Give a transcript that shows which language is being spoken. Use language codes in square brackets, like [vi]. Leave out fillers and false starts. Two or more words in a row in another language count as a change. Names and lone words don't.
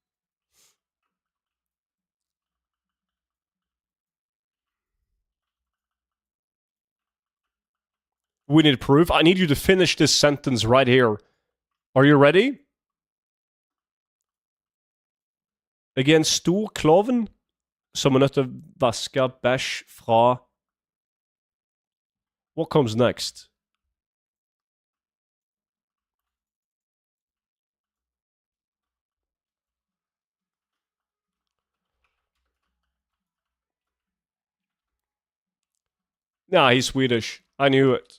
[en] We need proof. I need you to finish this sentence right here. Are you ready? Again, [no] stor klovn som er nødt til å vaske bæsj fra. [en] What comes next? Nah, he's Swedish. I knew it.